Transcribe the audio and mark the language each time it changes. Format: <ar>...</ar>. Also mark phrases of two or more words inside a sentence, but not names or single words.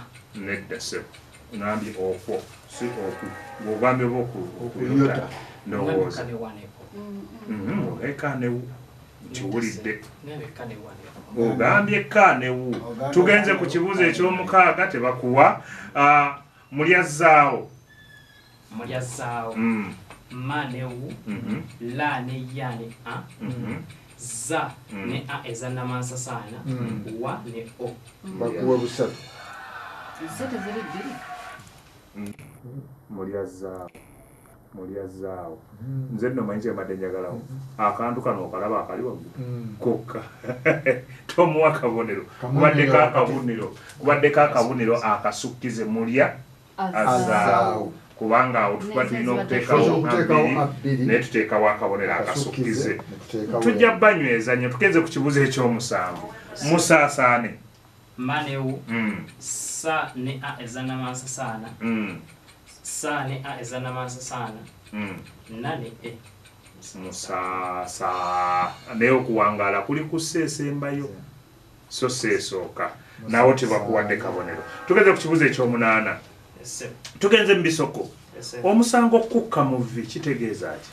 <lg>Nedda sebo. Ngambye okwo si oku. Bw'ogambye okuyota ndowooza. Kanewu kiwulidde. Ogambye Kanewu. Tugenze ku kibuuzo eky'omukaaga tebakuwa. Mulyazzaawo. Manewu La ne Ya ne A Za ne A ezannamasa saana Wa ne O. Bakuwe busatu. Zete ziri bbiri. Mulyazzaawo. Nze nno manyi kyemadde njagalawo. Akantu kano okalaba akali waggulu. Kokka. Tomuwa kabonero. Kubaddeko akabonero akasukkize mulya azaawo. Kubanga awo tuba tulina okuteekawo bbiri naye tuteekawo akabonero akasukkize. Tujja banyweza nnyo tugenze ku kibuuzo eky'omusanvu. Musaasaane. Manewu Sa ne A ezannamasa saana Sa ne A ezannamasa saana Na ne E. Musaasa. Naye okuwangaala kuli kuseesembayo so seesooka. Naawo tebakuwadde kabonero. Tugenze ku kibuuzo eky'omunaana. Tugenze mu bisoko. Omusango kukka mu vvi kitegeeza ki?</lg>